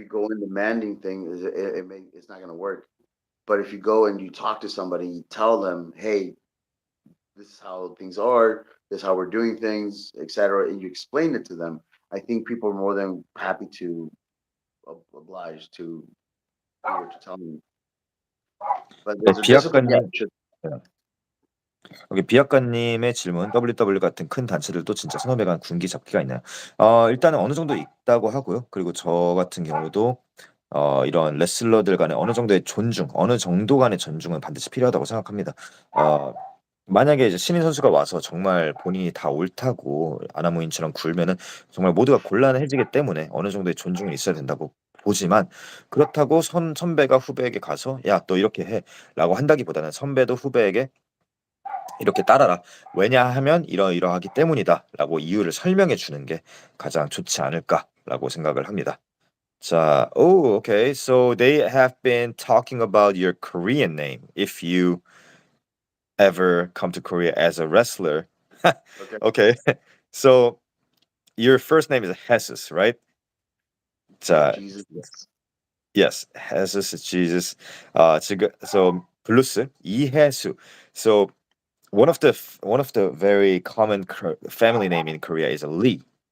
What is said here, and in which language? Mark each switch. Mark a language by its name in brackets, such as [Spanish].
[English] you go in demanding things, it's not going to work. But if you go and you talk to somebody, you tell them, "Hey, this is how things are. This is how we're doing things, etc." And you explain it to them. I think people are more than happy to oblige to do what you're telling them. But [Korean] 네, [English] there's a discipline. Yeah, [Korean] 비약관님. [English] it should. [Korean] 여기 비약관님의 질문, WW 같은 큰 단체들도 진짜 선후배 간 군기 잡기가 있나요? 일단은 어느 정도 있다고 하고요. 그리고 저 같은 경우도 이런 레슬러들 간의 어느 정도의 존중, 어느 정도 간의 존중은 반드시 필요하다고 생각합니다. 어, 만약에 이제 신인 선수가 와서 정말 본인이 다 옳다고 아나무인처럼 굴면은 정말 모두가 곤란해지기 때문에 어느 정도의 존중은 있어야 된다고 보지만 그렇다고 선배가 후배에게 가서 야, 너 이렇게 해라고 한다기보다는 선배도 후배에게 이렇게 따라라. 왜냐하면 이러이러하기 때문이다라고 이유를 설명해 주는 게 가장 좋지 않을까라고 생각을 합니다. [English] 자, oh, okay. So they have been talking about your Korean name if you ever come to Korea as a wrestler. Okay. Okay. So your first name is Jesus, right? Like [Korean] 자, [English] Jesus. Yes. yes, Jesus is Jesus. [Korean] 지금 so 블루스 이해수. [English] So one of the very common family name in Korea is Lee.